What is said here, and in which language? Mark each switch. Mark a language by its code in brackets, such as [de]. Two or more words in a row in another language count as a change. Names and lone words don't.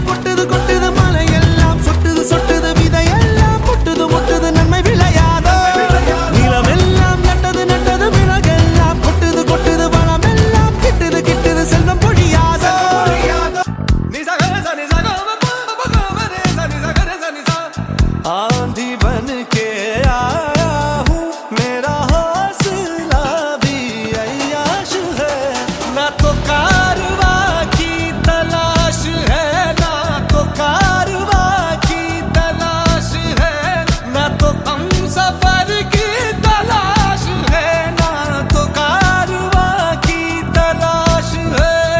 [ta] கொட்டுது கொட்டுது மலையெல்லாம் சொட்டுது சொட்டுது விதையெல்லாம் முட்டுது முட்டுது நன்மை விளையாதோ நிலமெல்லாம் நட்டது நட்டது விறகெல்லாம் கொட்டுது கொட்டுது வளமெல்லாம் கிட்டுது கிட்டுது செல்வம் பொழியாதோ [hi] आंधी बन के आया हूँ मेरा हौसला भी अय्याश है ना तो कारवा की तलाश है ना तो कारवा की तलाश है ना तो हम सफर की तलाश है ना तो कारवा की तलाश है